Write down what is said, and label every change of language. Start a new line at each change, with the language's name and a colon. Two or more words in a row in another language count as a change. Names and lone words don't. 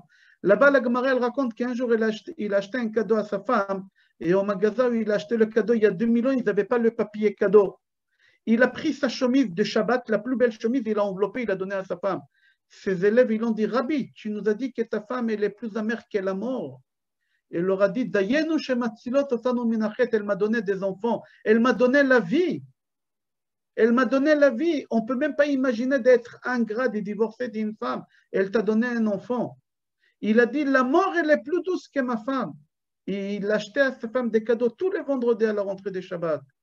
French: Là-bas, la Gemara, elle raconte qu'un jour, il a acheté un cadeau à sa femme. Et au magasin où il a acheté le cadeau, il y a 2000 ans, ils n'avaient pas le papier cadeau. Il a pris sa chemise de Shabbat, la plus belle chemise, il l'a enveloppée, il l'a donnée à sa femme. Ses élèves, ils ont dit, Rabbi, tu nous as dit que ta femme, elle est plus amère que la mort. Il leur a dit,
Hebrew: דיינו שמצילות אותנו מן החטא,
French: elle m'a donné des enfants, elle m'a donné la vie. Elle m'a donné la vie. On ne peut même pas imaginer d'être ingrat, de divorcer d'une femme. Elle t'a donné un enfant. Il a dit, la mort, elle est plus douce que ma femme. Il achetait à sa femme des cadeaux tous les vendredis à la rentrée des Shabbat.